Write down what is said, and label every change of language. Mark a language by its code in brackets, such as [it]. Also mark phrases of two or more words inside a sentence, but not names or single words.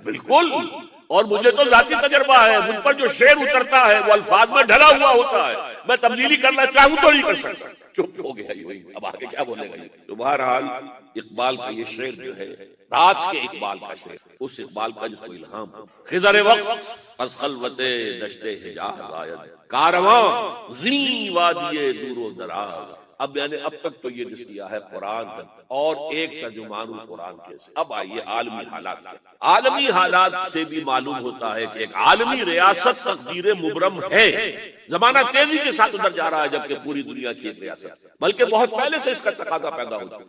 [ur] بالکل، اور مجھے تو ذاتی تجربہ ہے، مجھ پر جو شعر اترتا ہے وہ الفاظ میں ڈھلا ہوا ہوتا ہے، میں تبدیلی کرنا چاہوں تو نہیں کر سکتا۔ چپ ہو گیا یوں ہی، اب آگے کیا بولے گا؟ تو بہرحال اقبال کا یہ شعر جو ہے رات کے اقبال کا شعر، اس اقبال کا جس کو الہام ہو، [fa] خضر وقت از خلوت دشت حجاز آید، کارواں زی وادی دور و دراز۔ [ur] اب میں نے اب تک تو یہ جس کیا ہے قرآن کا اور ایک ترجمان قرآن کے سے، اب آئیے عالمی حالات کے۔ عالمی حالات سے بھی معلوم ہوتا ہے کہ ایک عالمی ریاست تقدیر مبرم ہے، زمانہ تیزی کے ساتھ ادھر جا رہا ہے، جبکہ پوری دنیا کی ایک ریاست، بلکہ بہت پہلے سے اس کا تقاضا پیدا ہو چکا۔